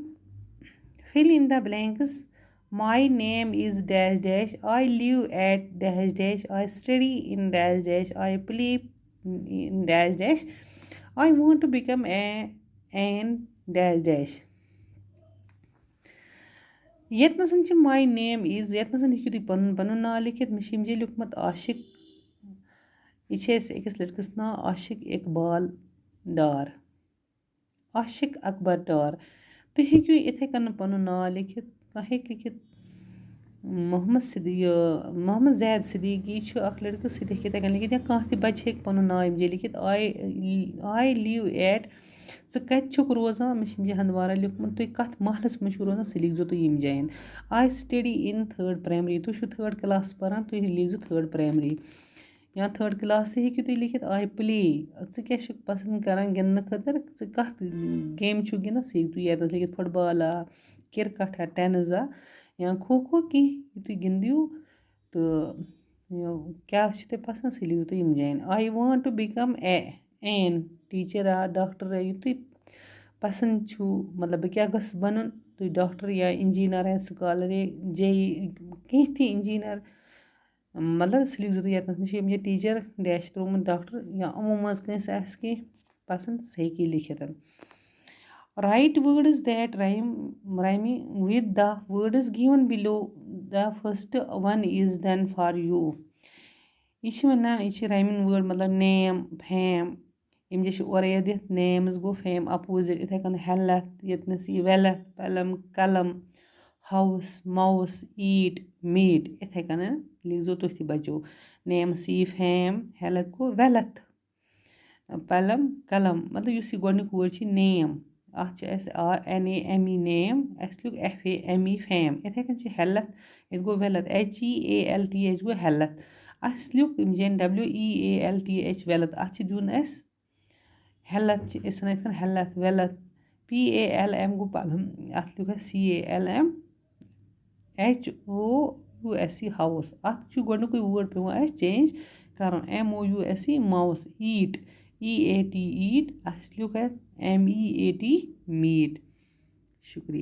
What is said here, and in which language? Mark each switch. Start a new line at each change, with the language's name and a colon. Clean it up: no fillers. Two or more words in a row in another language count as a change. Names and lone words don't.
English: Fill in the blanks. My name is dash dash. I live at dash dash. I study in dash dash. I play in dash dash. I want to become an dash dash.
Kashmiri: यतनसन छ
English: my name is
Kashmiri: यतनसन हेकु तुम पनुन नाव लिखित मे छ लिखुमत आशिक यह छ अकिस लड़कस नाव आशिक इकबाल डार आशिक अकबर डार तुम हेकु इथे कन पनुन नाव लिखित हेक लिखित मोहम्मद जैद सिद्दीकी छ अख लड़कस सह हेक इथे कन लिखित या कह बच्चे हेक पनुन नाव इमजे लिखित
English: I live at
Kashmiri: ज कत छुक रोजान मे छ हंदवारा लिखुमत तुम कत महलस मे रोजान सह लिखजो तुम यम जायन
English: I study in 3rd
Kashmiri: प्राइमरी तुम
English: 3rd class
Kashmiri: परान तुम लिखजो 3rd प्राइमरी या 3rd क्लास से हेकु तुम लिखित
English: I play
Kashmiri: ज क्या पसंद करान गिंदन खतर ज कत गेम छु गिंदन सह हेकु तुम यतस लिखित
English: football cricket tennis
Kashmiri: या खो खो की तुम गिंदियो तो क्या तुम पसंद सह लिखो तुम यम जायन
English: I want to become an teacher doctor
Kashmiri: तुम पसंद छु मतलब क्या गस बनन तुम डॉक्टर या इंजीनियर स्कॉलर जेई कहीं थी इंजीनियर मतलब सह लिखो तुम यतनस मे
English: teacher dash
Kashmiri: त्रोमुत डॉक्टर या अमो मज कंस आस कहीं पसंद सह हेकी लिखित
English: Write words that rhyming with the words given below.
Kashmiri: The first one is done for you. यह
English: rhyming word
Kashmiri: मतलब
English: name, fame.
Kashmiri: यम जे और दिथ names गो fame opposite इथे कन health यतनस
English: wealth, pelham, kalam, house, mouse, eat, meat
Kashmiri: इथे कन लिखजो तुथि बचो
English: names fame, health
Kashmiri: गो
English: wealth, pelham, kalam
Kashmiri: मतलब युस यह गोडनिक word छ name अत
English: NAME name
Kashmiri: अस लिख
English: FAME fame
Kashmiri: इथे कन हेल्थ ये गो वेल्थ HEALTH गो हेल्थ अस लिख
English: WEALTH wealth
Kashmiri: अत दिन अस
English: health health wealth PALM
Kashmiri: गो पलम अत लिख CALM
English: HOUSE house
Kashmiri: अत गोडनिक
English: word पे change कर MOUSE mouse eat EAT eat
Kashmiri: अस लिख
English: MEAT meat शुक्रिया।